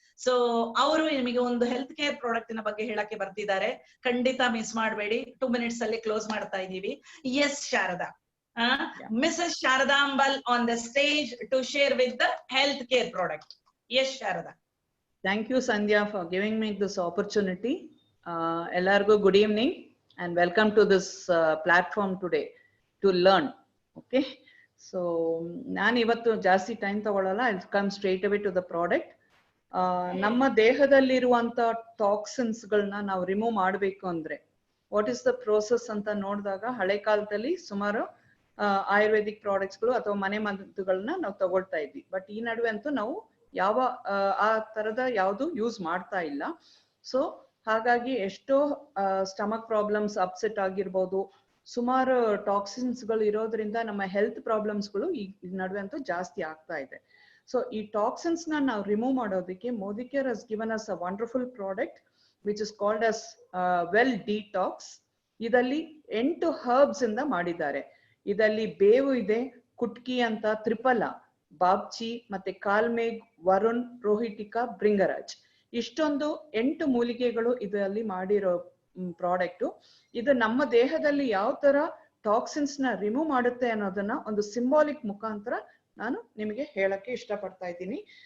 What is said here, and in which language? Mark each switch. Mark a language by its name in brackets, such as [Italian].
[Kannada] So ಅವರು ನಿಮಗೆ ಒಂದು ಹೆಲ್ತ್ ಕೇರ್ ಪ್ರಾಡಕ್ಟ್ ನ ಬಗ್ಗೆ ಹೇಳಕ್ಕೆ ಬರ್ತಿದ್ದಾರೆ. ಖಂಡಿತ ಮಿಸ್ ಮಾಡಬೇಡಿ. 2 minutes ಅಲ್ಲಿ ಕ್ಲೋಸ್ ಮಾಡ್ತಾ ಇದ್ದೀವಿ. [English] S Sharada, Mrs Sharada Ambal on the stage to share with the health care product. S Sharada. Thank you, Sandhya, for giving me this opportunity. Ellargu good evening and welcome to this platform today to learn. [Kannada] Okay, so nan ivattu jaasti time tagolalla. [English] I'll come straight away to the product. [Kannada] ನಮ್ಮ ದೇಹದಲ್ಲಿರುವಂತ toxins ಗಳನ್ನ ನಾವು remove ಮಾಡಬೇಕು ಅಂದ್ರೆ [English] what is the process [Kannada] ಅಂತ ನೋಡಿದಾಗ, ಹಳೆ ಕಾಲದಲ್ಲಿ ಸುಮಾರು ಆಯುರ್ವೇದಿಕ್ ಪ್ರಾಡಕ್ಟ್ಸ್ ಗಳು ಅಥವಾ ಮನೆ ಮದ್ದುಗಳನ್ನ ನಾವು ತಗೊಳ್ತಾ ಇದ್ವಿ. ಬಟ್ ಈ ನಡುವೆ ಅಂತೂ ನಾವು ಯಾವ ಆ ತರದ ಯಾವುದು ಯೂಸ್ ಮಾಡ್ತಾ ಇಲ್ಲ. ಸೊ ಹಾಗಾಗಿ ಎಷ್ಟೋ ಸ್ಟಮಕ್ ಪ್ರಾಬ್ಲಮ್ಸ್, ಅಪ್ಸೆಟ್ ಆಗಿರ್ಬೋದು, ಸುಮಾರು ಟಾಕ್ಸಿನ್ಸ್ ಗಳು ಇರೋದ್ರಿಂದ ನಮ್ಮ ಹೆಲ್ತ್ ಪ್ರಾಬ್ಲಮ್ಸ್ ಗಳು ಈ ನಡುವೆ ಅಂತೂ ಜಾಸ್ತಿ ಆಗ್ತಾ ಇದೆ. ಸೊ ಈ ಟಾಕ್ಸಿನ್ಸ್ ನಾವು ರಿಮೂವ್ ಮಾಡೋದಕ್ಕೆ Modicare [English] has given us a wonderful product which is called as well detox. [Kannada] ಇದರಲ್ಲಿ 8 herbs ಇಂದ ಮಾಡಿದ್ದಾರೆ. ಇದರಲ್ಲಿ ಬೇವು ಇದೆ, ಕುಟ್ಕಿ ಅಂತ, ತ್ರಿಫಲ, ಬಾಬ್ಚಿ, ಮತ್ತೆ ಕಾಲ್ಮೇಘ್, ವರುಣ್, ರೋಹಿಟಿಕಾ, ಭೃಂಗರಾಜ್, ಇಷ್ಟೊಂದು 8 ಮೂಲಿಕೆಗಳು ಇದರಲ್ಲಿ ಮಾಡಿರೋ ಪ್ರಾಡಕ್ಟ್. ಇದು ನಮ್ಮ ದೇಹದಲ್ಲಿ ಯಾವ ತರ ಟಾಕ್ಸಿನ್ಸ್ ನ ರಿಮೂವ್ ಮಾಡುತ್ತೆ ಅನ್ನೋದನ್ನ ಒಂದು ಸಿಂಬಾಲಿಕ್ ಮುಖಾಂತರ ನಾನು ನಿಮಗೆ ಹೇಳಕ್ಕೆ ಇಷ್ಟಪಡ್ತಾ ಇದ್ದೀನಿ.